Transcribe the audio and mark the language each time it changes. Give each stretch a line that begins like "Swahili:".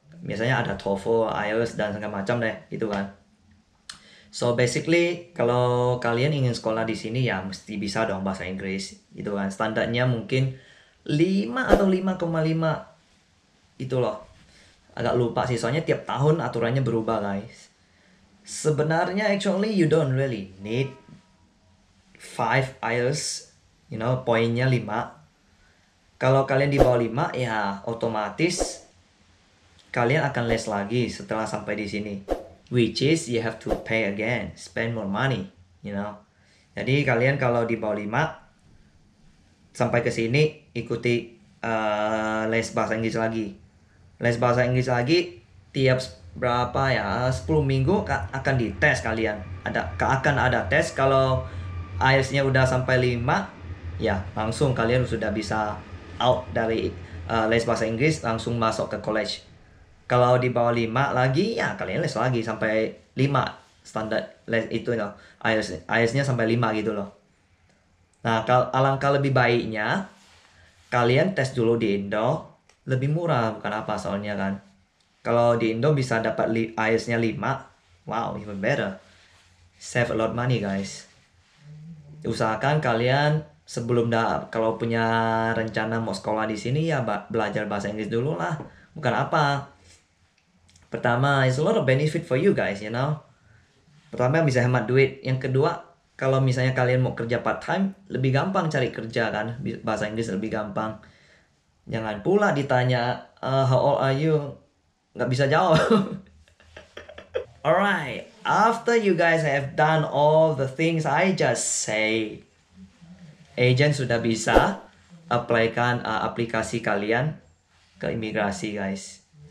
Indonesian: Biasanya ada TOEFL, IELTS dan segala macam deh, gitu kan. So basically kalau kalian ingin sekolah di sini ya mesti bisa dong bahasa Inggris, gitu kan. Standarnya mungkin 5 atau 5,5 itu loh. Agak lupa sih soalnya tiap tahun aturannya berubah guys. Sebenarnya
English: actually you don't really need 5 IELTS, you know,
Indonesian: poinnya 5. Kalau kalian di bawah 5 ya otomatis kalian akan les lagi setelah sampai di sini.
English: Which is you have to pay again, spend more money, you know.
Indonesian: Jadi kalian kalau di bawah 5 sampai ke sini ikuti les bahasa Inggris lagi. Les bahasa Inggris lagi tiap berapa ya 10 minggu akan dites kalian. Akan ada tes. Kalau IELTS-nya udah sampai 5 ya langsung kalian sudah bisa out dari les bahasa Inggris, langsung masuk ke college. Kalau di bawah 5 lagi ya kalian les lagi sampai 5 standar itu loh, IELTS-nya sampai 5 gitu loh. Nah, alangkah lebih baiknya kalian tes dulu di Indo, lebih murah, bukan apa soalnya kan. Kalau di Indo bisa dapat IELTS-nya 5, wow,
English: even better. Save a lot money guys.
Indonesian: Usahakan kalian sebelum kalau punya rencana mau sekolah di sini ya belajar bahasa Inggris dulu lah. Bukan apa. Pertama,
English: it's a lot of benefit for you guys, you know.
Indonesian: Pertama bisa hemat duit. Yang kedua, kalau misalnya kalian mau kerja part time, lebih gampang cari kerja kan. Bahasa Inggris lebih gampang. Jangan pula ditanya,
English: how old are you?
Indonesian: Nggak bisa jawab.
English: Alright, after you guys have done all the things I just say, agent
Indonesian: sudah bisa apply-kan aplikasi kalian ke imigrasi
English: guys.